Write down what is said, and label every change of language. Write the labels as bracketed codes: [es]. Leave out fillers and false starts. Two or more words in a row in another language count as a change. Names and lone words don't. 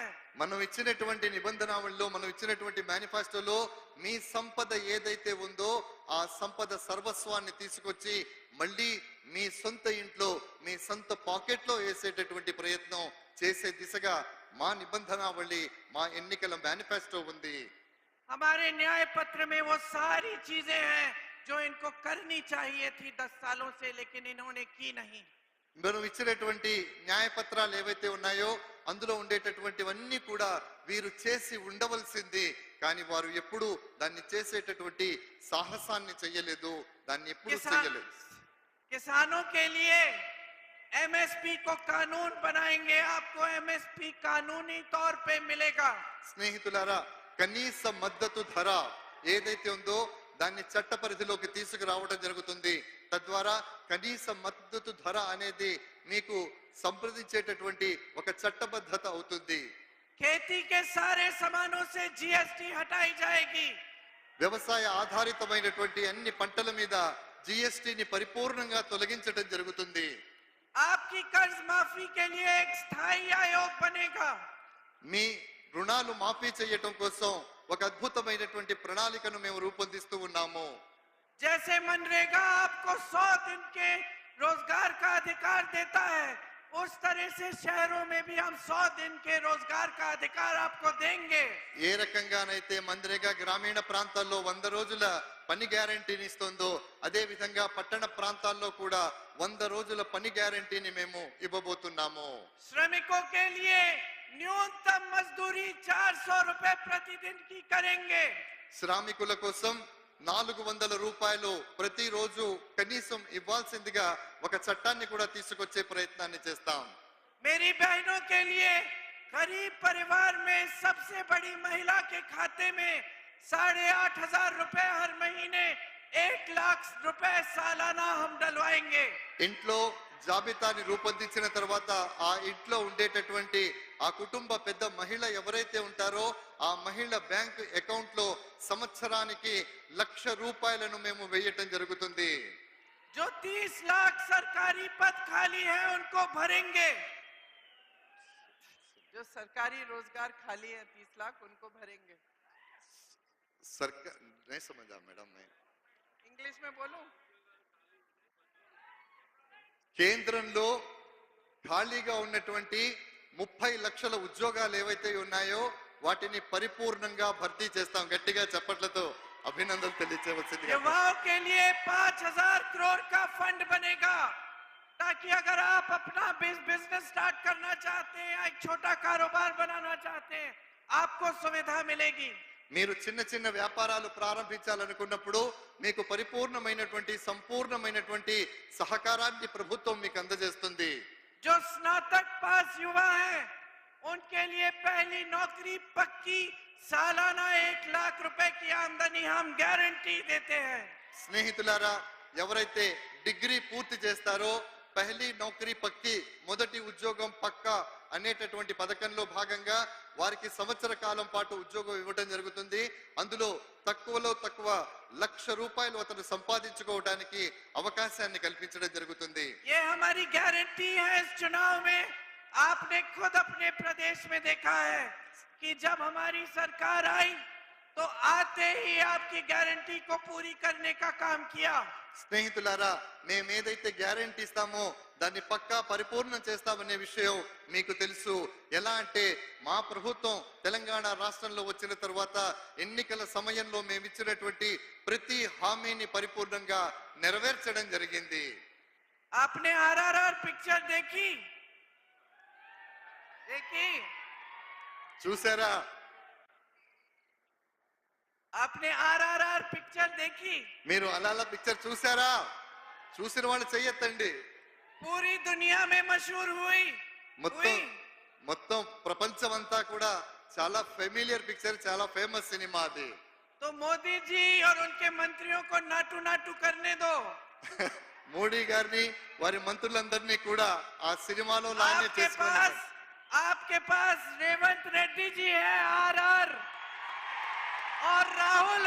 [te] మనం ఇచ్చినటువంటి నిబంధనావళిలో మనం ఇచ్చినటువంటి మేనిఫెస్టోలో మీ సంపద ఏదైతే ఉందో ఆ సంపద సర్వస్వాన్ని తీసుకొచ్చి మళ్ళీ మీ సొంత ఇంట్లో మీ సొంత పాకెట్లో వేసేటటువంటి ప్రయత్నం చేసే దిశగా మా నిబంధనావళి మా ఎన్నికల మేనిఫెస్టో ఉంది. [hi] हमारे न्याय पत्र में वो सारी चीजें हैं जो इनको करनी चाहिए थी 10 सालों से, लेकिन इन्होंने की नहीं। [te] మనం ఇచ్చినటువంటి న్యాయపత్రాలు ఏవైతే ఉన్నాయో అందులో ఉండేటటువంటివన్నీ కూడా వీరు చేసి ఉండవలసింది, కానీ వారు ఎప్పుడు దాన్ని చేసేటటువంటి సాహసాన్ని చెయ్యలేదు, దాన్ని ఎప్పుడు చెయ్యలేదు. [hi] किसानों के लिए एमएसपी को कानून बनाएंगे, आपको एमएसपी कानूनी तौर पे मिलेगा। [te] స్నేహితులారా, కనీస మద్దతు ధర ఏదైతే ఉందో దాన్ని చట్ట పరిధిలోకి తీసుకురావడం జరుగుతుంది. తద్వారా కనీస మద్దతు ధర అనేది మీకు సంప్రదించేటటువంటి ఒక చట్టబద్ధత అవుతుంది. [hi] खेती के सारे सामानों से जीएसटी हटाई जाएगी। [te] వ్యవసాయ ఆధారితమైనటువంటి అన్ని పంటల మీద జిఎస్టిని పరిపూర్ణంగా తొలగించడం జరుగుతుంది. [hi] आपकी कर्ज माफी के लिए एक स्थायी आयोग बनेगा। [te] మీ రుణాలు మాఫీ చేయటం కోసం ఒక అద్భుతమైనటువంటి ప్రణాళికను మేము రూపొందిస్తూ ఉన్నాము. [hi] जैसे मनरेगा आपको 100 दिन के रोजगार का अधिकार देता है, उस तरह से शहरों में भी हम 100 दिन के रोजगार का अधिकार आपको देंगे। [te] ఏ రకంగానైతే మన్రేగా గ్రామీణ ప్రాంతాల్లో 100 రోజుల పని గ్యారెంటీని ఇస్తుందో అదే విధంగా పట్టణ ప్రాంతాల్లో కూడా 100 రోజుల పని గ్యారెంటీని మేము ఇవ్వబోతున్నాము. [hi] श्रमिकों के लिए न्यूनतम मजदूरी 400 रुपए प्रतिदिन की करेंगे। [te] శ్రామికుల కోసం 400 రూపాయలు ప్రతిరోజు కనీసం ఇవ్వాల్సిందిగా ఒక చట్టాన్ని కూడా తీసుకొచ్చే ప్రయత్నాన్ని చేస్తాం. [hi] मेरी बहनों के लिए गरीब परिवार में सबसे बड़ी महिला के खाते में 8,500 रुपए हर महीने 1 लाख रुपए सालाना हम डलवाएंगे। [te] ఇంట్లో జాబితాని రూపొందించిన తర్వాత ఆ ఇంట్లో ఉండేటటువంటి ఆ కుటుంబ పెద్ద మహిళ ఎవరైతే ఉంటారో ఆ మహిళ [en] bank account [te] లో సంవత్సరానికి 1,00,000 రూపాయలను మేము వేయటం జరుగుతుంది. [hi] जो 30 लाख सरकारी पद खाली है उनको भरेंगे। जो सरकारी रोजगार खाली है 30 लाख उनको भरेंगे। सरकार नहीं समझा मैडम, मैं इंग्लिश में बोलूं? [te] కేంద్రంలో ఖాళీగా ఉన్నటువంటి 30 లక్షల ఉద్యోగాలు ఏవైతే ఉన్నాయో వాటిని పరిపూర్ణంగా భర్తీ చేస్తాం. గట్టిగా చప్పట్లతో అభినందనలు తెలియజేయవలసింది. [hi] युवाओं के लिए 5,000 करोड़ का फंड बनेगा, ताकि अगर आप अपना [en] business start [hi] करना चाहते हैं या एक छोटा कारोबार बनाना चाहते हैं, आपको सुविधा मिलेगी। [te] మీరు చిన్న చిన్న వ్యాపారాలు ప్రారంభించాలనుకున్నప్పుడు మీకు పరిపూర్ణమైనటువంటి సంపూర్ణమైనటువంటి సహకారాన్ని ప్రభుత్వం మీకు అందజేస్తుంది. [hi] जो स्नातक पास युवा हैं उनके लिए पहली नौकरी पक्की, सालाना 1 लाख रुपए की आमदनी हम गारंटी देते हैं। [te] స్నేహితులారా, ఎవరైతే డిగ్రీ పూర్తి చేస్తారో [hi] पहली नौकरी पक्की, [te] మొదటి ఉద్యోగం పక్కా అనేటటువంటి పథకంలో భాగంగా వారికి సంవత్సర కాలం పాటు ఉద్యోగం ఇవ్వడం జరుగుతుంది. అందులో తక్కువలో తక్కువ 1,00,000 రూపాయలు అతను సంపాదించుకోవడానికి అవకాశాన్ని కల్పించడం జరుగుతుంది. [hi] ये हमारी गारंटी है। इस चुनाव में आपने खुद अपने प्रदेश में देखा है कि जब हमारी सरकार आई तो आते ही आपकी गारंटी को पूरी करने का काम किया। [te] స్నేహితులారా, మేమేదైతే గ్యారెంటీ ఇస్తామో దాన్ని పక్కా పరిపూర్ణం చేస్తామనే విషయం మీకు తెలుసు. ఎలా అంటే మా ప్రభుత్వం తెలంగాణ రాష్ట్రంలో వచ్చిన తర్వాత ఎన్నికల సమయంలో మేమిచ్చినటువంటి ప్రతి హామీని పరిపూర్ణంగా నెరవేర్చడం జరిగింది. [hi] आपने आरआरआर पिक्चर देखी? देखी? [te] చూసారా? [hi] आपने आरआरआर पिक्चर देखी? [te] మీరు అలాల పిక్చర్ చూసారా? చూసిన వాళ్ళు చెయ్యొద్దండి. [hi] पूरी दुनिया में मशहूर हुई। [te] మొత్తం మొత్తం ప్రపంచం అంతా కూడా చాలా [en] familiar picture, [te] చాలా ఫేమస్ సినిమా అది. [hi] तो मोदी जी और उनके मंत्रियों को नाटू नाटू करने दो। [te] మోడీ గారిని వారి మంత్రులందరినీ కూడా ఆ సినిమాలో లానే చేసుకున్నారు. [hi] आपके पास रेवंत रेड्डी जी है आरआर और राहुल